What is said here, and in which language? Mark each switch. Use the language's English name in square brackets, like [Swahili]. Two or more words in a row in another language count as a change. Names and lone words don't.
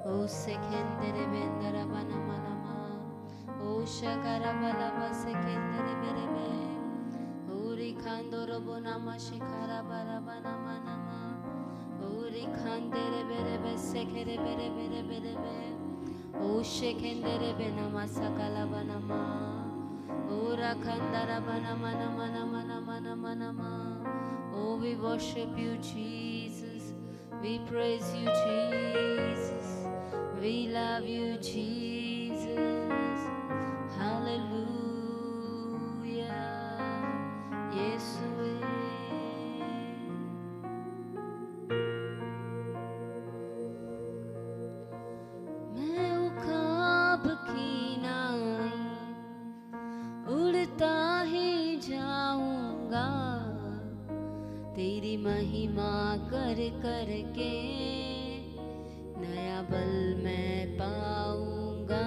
[English] sekendere bendera bana manama. O shakara bala basekendere berebe. Uri kandoro bonama shikara bara bana manama. Uri kandere berebe sekere bere bere berebe. O shekendere benama sakala banama. Ura kandara bana mana mana mana mana mana ma. Oh, we worship you, Jesus. We praise you, Jesus. We love you, Jesus. Hallelujah. Yesue. [Hindi] मैं उकाब की नाई उड़ता ही जाऊंगा, तेरी महिमा कर कर के नया बल मैं पाऊंगा।